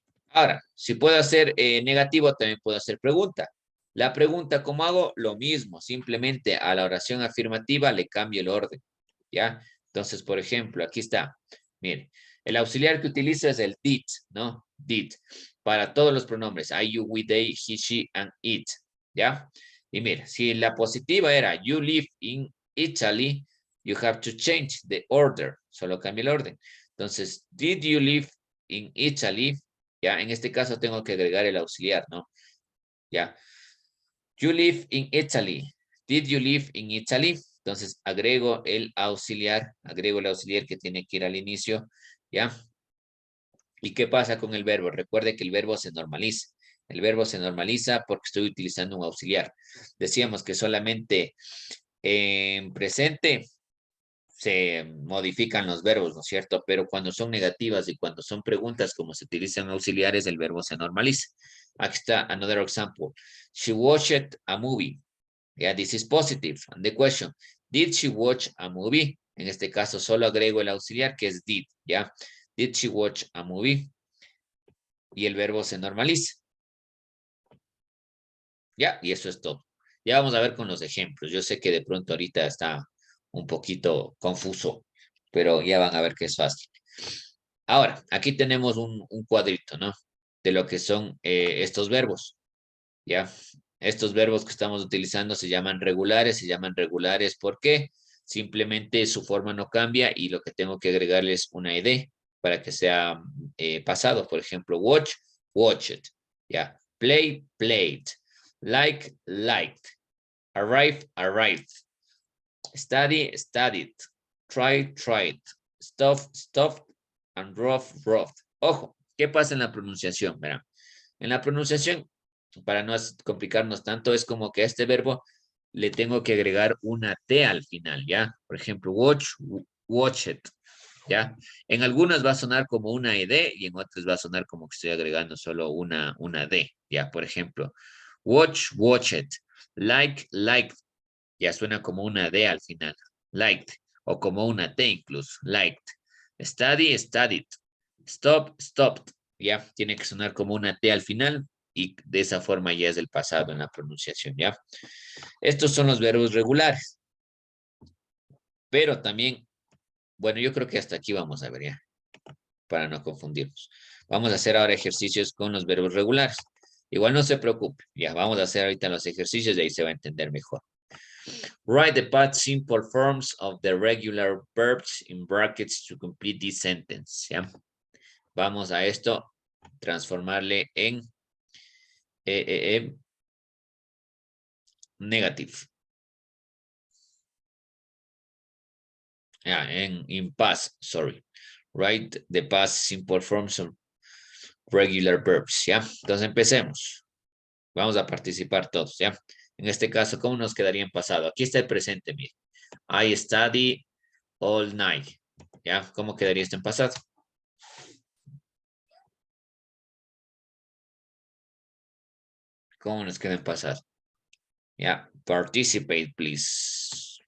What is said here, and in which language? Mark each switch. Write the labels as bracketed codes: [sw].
[es] Ahora, si puedo hacer negativo, también puedo hacer pregunta. La pregunta, ¿cómo hago? Lo mismo, simplemente a la oración afirmativa le cambio el orden, ¿ya? Entonces, por ejemplo, aquí está. Mire, el auxiliar que utilizo es el did, ¿no? Did. Para todos los pronombres. [en] I, you, we, they, he, she, and it. [es] ¿Ya? Y mire, si la positiva era [en] you live in Italy, you have to change the order. [es] Solo cambia el orden. [en] Entonces, did you live in Italy? [es] Ya, en este caso tengo que agregar el auxiliar, ¿no? Ya. [en] You live in Italy. Did you live in Italy? [es] Entonces agrego el auxiliar que tiene que ir al inicio, ¿ya? ¿Y qué pasa con el verbo? Recuerde que el verbo se normaliza. El verbo se normaliza porque estoy utilizando un auxiliar. Decíamos que solamente en presente se modifican los verbos, ¿no es cierto? Pero cuando son negativas y cuando son preguntas, como se utilizan auxiliares, el verbo se normaliza. Aquí está [en] another example. She watched a movie. Yeah, this is positive. And the question, did she watch a movie? [es] En este caso solo agrego el auxiliar que es did, ¿ya? [en] Did she watch a movie? [es] Y el verbo se normaliza. Ya, y eso es todo. Ya vamos a ver con los ejemplos. Yo sé que de pronto ahorita está un poquito confuso, pero ya van a ver que es fácil. Ahora, aquí tenemos un cuadrito, ¿no? De lo que son estos verbos, ¿ya? Estos verbos que estamos utilizando se llaman regulares, ¿por qué? Simplemente su forma no cambia y lo que tengo que agregarle es una ed para que sea pasado. Por ejemplo, watch, watched, ¿ya? [en] Play, played, like, liked, arrive, arrived, study, studied, try, tried, stuff, stuffed, and rough, roughed. [es] Ojo, ¿qué pasa en la pronunciación? Verán, en la pronunciación, para no complicarnos tanto, es como que a este verbo le tengo que agregar una T al final, ¿ya? Por ejemplo, watch, watch it, ¿ya? En algunas va a sonar como una ed y en otras va a sonar como que estoy agregando solo una D, ¿ya? Por ejemplo, watch, watch it, like, liked, ya suena como una D al final, liked, o como una T incluso, liked. [en] Study, studied. Stop, stopped. [es] Ya, tiene que sonar como una T al final y de esa forma ya es el pasado en la pronunciación, ¿ya? Estos son los verbos regulares, pero también, bueno, yo creo que hasta aquí vamos a ver, ¿ya? Para no confundirnos. Vamos a hacer ahora ejercicios con los verbos regulares. Igual no se preocupe, ya vamos a hacer ahorita los ejercicios y ahí se va a entender mejor. [en] Write the past simple forms of the regular verbs in brackets to complete this sentence. [es] ¿Ya? Vamos a esto, transformarle en negative. [en] In past, sorry. Write the past simple forms of regular verbs. [es] ¿Ya? Entonces empecemos. Vamos a participar todos. ¿Ya? En este caso, ¿cómo nos quedaría en pasado? Aquí está el presente, mire. [en] I study all night. [es] ¿Ya? ¿Cómo quedaría esto en pasado? ¿Cómo nos queda en pasado? Ya, participate, please.